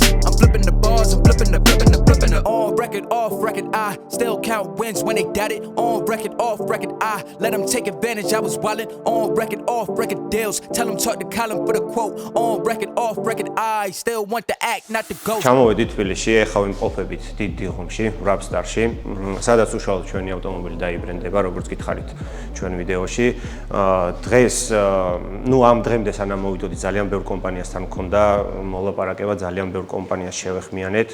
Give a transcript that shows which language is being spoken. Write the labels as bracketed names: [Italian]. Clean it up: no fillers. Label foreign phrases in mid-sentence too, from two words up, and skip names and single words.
[English] I'm flipping the bars, I'm flipping the. On record, off record, I still count wins when they doubt it. On record, off record, I let them take advantage. I was wildin'. On record, off record deals. Tell them talk to Colin for the quote. On record, off record, I still want the act, not the ghost. [Georgian] ჩამოვედით თბილისში, ეხლა ვიმყოფებით დიდ დიღომში, Rapstar-ში, სადაც უშუალოდ ჩვენი ავტომობილი დაიბრენდება, როგორც გითხარით ჩვენ ვიდეოში. დღეს, ну ამ დღემდე სანამ მოვიდოდი, ძალიან ბევრ კომპანიასთან მქონდა მოლაპარაკება, ძალიან ბევრ კომპანიას შევეხმიანეთ.